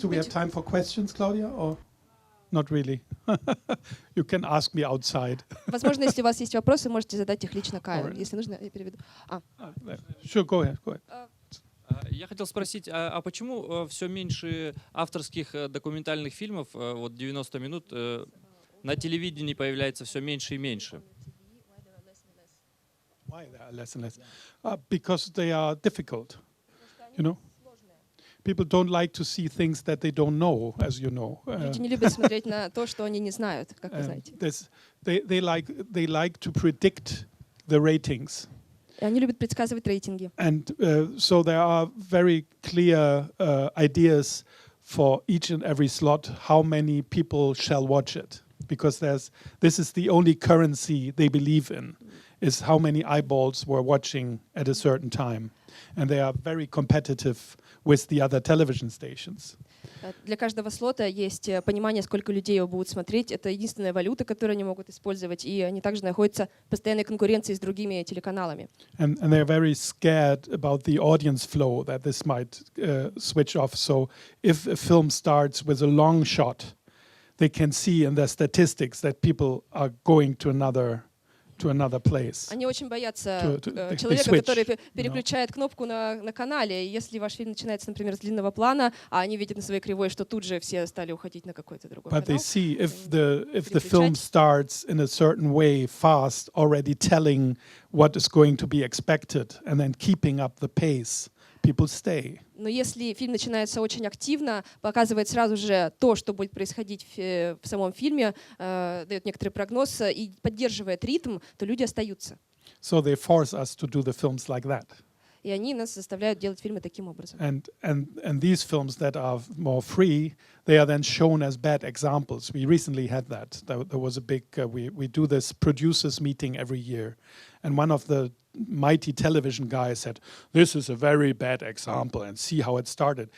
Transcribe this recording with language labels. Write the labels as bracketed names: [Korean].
[English] Do we have time for questions, Claudia, or not really? You can ask me outside. [Russian] Возможно, если у вас есть вопросы, можете задать их лично Каю. Если нужно, я переведу. [English] Sure, go ahead. [Russian] Я хотел спросить, а почему все меньше авторских документальных фильмов, вот 90 минут, на телевидении появляется все меньше и меньше? [English] Why there are less and less? Because they are difficult, you know. People don't like to see things that they don't know, as you know. [Russian] Люди не любят смотреть на то, что они не знают, как вы знаете. [English] They like to predict the ratings. [Russian] Они любят предсказывать рейтинги. [English] And so there are very clear ideas for each and every slot how many people shall watch it, because this is the only currency they believe in. is how many eyeballs were watching at a certain time. And they are very competitive with the other television stations. [Russian] Для каждого слота есть понимание, сколько людей его будут смотреть. Это единственная валюта, которую они могут использовать. И они также находятся в постоянной конкуренции с другими телеканалами. [English] And they're very scared about the audience flow, that this might switch off. So if a film starts with a long shot, they can see in their statistics that people are going to another place. [Russian] Они очень боятся [English] they [Russian] человека, [English] switch, [Russian] который переключает кнопку на канале. И если ваш фильм начинается, например, с длинного плана, а они видят на своей кривой, что тут же все стали уходить на какой-то другой [English] But [Russian] канал. [English] they see if the film starts in a certain way fast, already telling what is going to be expected and then keeping up the pace, people stay. [Russian] Но если фильм начинается очень активно, показывает сразу же то, что будет происходить в самом фильме, дает некоторый прогноз и поддерживает ритм, то люди остаются. [English] So they force us to do the films like that. [Russian] И они нас заставляют делать фильмы таким образом. [English] And these films that are more free, they are then shown as bad examples. We recently had that. There was a big, we do this producers meeting every year. And one of the mighty television guys said, this is a very bad example, and see how it started.